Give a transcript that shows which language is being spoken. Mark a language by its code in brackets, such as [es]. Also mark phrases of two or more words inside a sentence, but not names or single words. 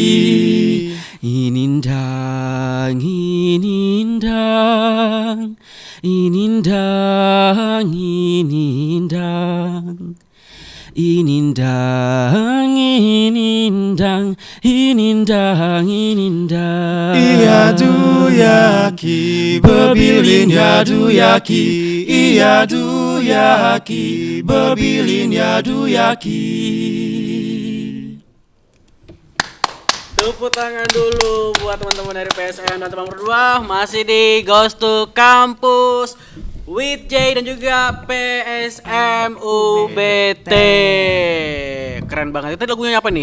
[id] inindang inindang inindang inindang inindang inindang inindang inindang iya duyaki bebilin ya duyaki iya duyaki bebilin ya duyaki. Tepuk tangan dulu buat teman-teman dari PSM dan teman berdua masih di Ghost to Campus with J dan juga PSM UBT. Keren banget. Itu lagunya apa nih?